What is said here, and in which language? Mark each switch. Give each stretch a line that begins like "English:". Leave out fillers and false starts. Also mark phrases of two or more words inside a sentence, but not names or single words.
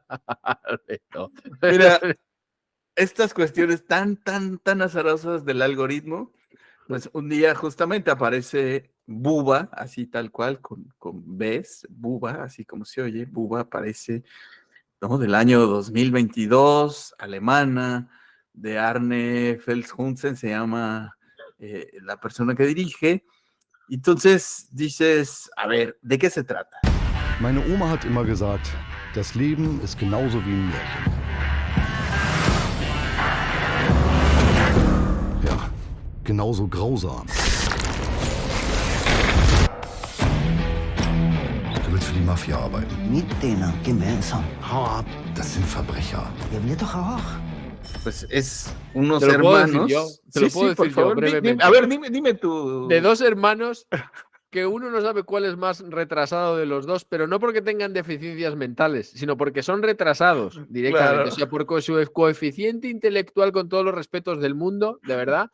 Spanish: Mira, estas cuestiones tan azarosas del algoritmo, pues un día justamente aparece Bubba, así tal cual, con Bs, Bubba, así como se oye, Bubba aparece, ¿no? Del año 2022, alemana, de Arne Felshunsen, se llama la persona que dirige. Entonces dices, a ver, ¿de qué se trata?
German: Meine Oma hat immer gesagt, das Leben ist genauso wie ein Märchen. Ja, genauso grausam. Du willst für die Mafia arbeiten. Mit denen gemeinsam. Hau ab, das sind Verbrecher. Ja, wir doch auch.
Spanish: pues es unos Te lo puedo decir hermanos. yo, te lo puedo por decir yo favor, brevemente. a ver, dime tú. De dos hermanos que uno no sabe cuál es más retrasado de los dos, pero no porque tengan deficiencias mentales, sino porque son retrasados directamente. Claro. O sea, por su coeficiente intelectual, con todos los respetos del mundo, de verdad,